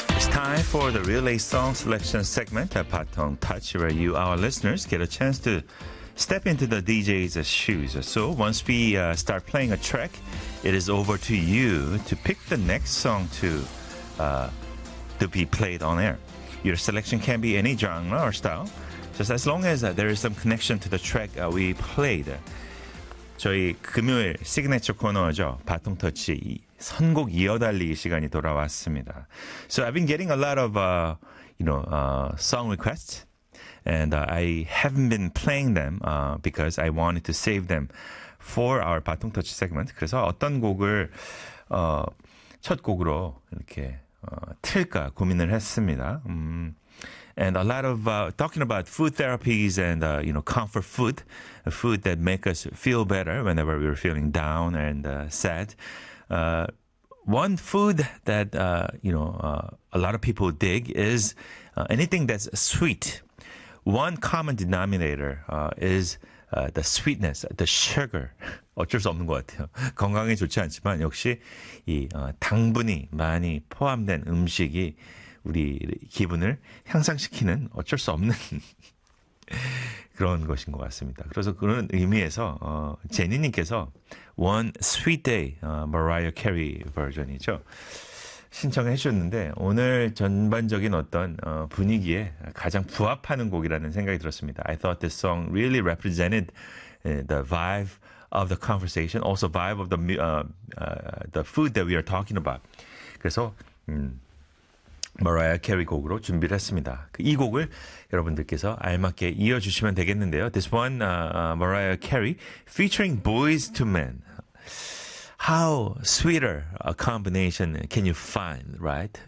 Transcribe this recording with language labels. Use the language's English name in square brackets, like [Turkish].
[English] time for the Relay Song Selection segment at Patong Touch, where you, our listeners, get a chance to step into the DJ's shoes. So once we start playing a track, it is over to you to pick the next song to be played on air. Your selection can be any genre or style, just as long as there is some connection to the track we played. [Korean] 저희 금요일 시그니처 코너죠. 바통 터치 선곡 이어달리 시간이 돌아왔습니다. [English] So I've been getting a lot of song requests, and I haven't been playing them because I wanted to save them for our 바통 터치 segment. [Korean] 그래서 어떤 곡을 첫 곡으로 이렇게 틀까 고민을 했습니다. [English] And a lot of talking about food therapies and comfort food, food that make us feel better whenever we're feeling down and sad. One food that a lot of people dig is anything that's sweet. One common denominator is the sweetness, the sugar. [Korean] 어쩔 수 없는 것 같아요. 건강에 좋지 않지만 역시 이 당분이 많이 포함된 음식이 우리 기분을 향상시키는 어쩔 수 없는 그런 것인 것 같습니다. 그래서 그런 의미에서 제니님께서 One Sweet Day, Mariah Carey 버전이죠. 신청해 주셨는데 오늘 전반적인 어떤 분위기에 가장 부합하는 곡이라는 생각이 들었습니다. [English] I thought this song really represented the vibe of the conversation, also vibe of the food that we are talking about. [Korean] 그래서 Mariah Carey 곡으로 준비를 했습니다. 이 곡을 여러분들께서 알맞게 이어주시면 되겠는데요. [English] This one, Mariah Carey, featuring Boys to Men. How sweeter a combination can you find, right?